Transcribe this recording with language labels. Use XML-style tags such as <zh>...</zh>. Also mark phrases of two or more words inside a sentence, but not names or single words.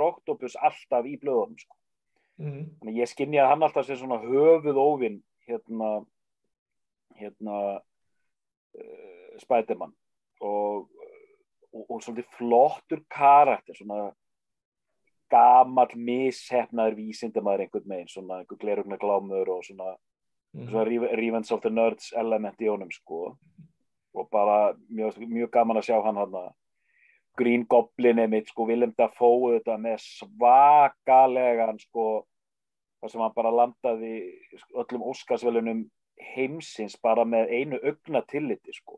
<is>Octopus alltaf í blöðunum, sko. Þannig ég skynjaði hann alltaf sem svona höfuð óvin, Spiderman og svolítið flottur karakter, svona gamall misheppnaður vísindamaður einhvern veginn, svona einhver gleraugnaglámur og svona Revenge of the Nerds element í honum, sko. Og bara mjög gaman að sjá hann þarna. Green Goblin einmitt, sko, Willem Dafoe þetta með svakalegan, sko, þar sem hann bara landaði öllum Óskarsverðlaunum heimsins bara með einu augnatilliti, sko.</is>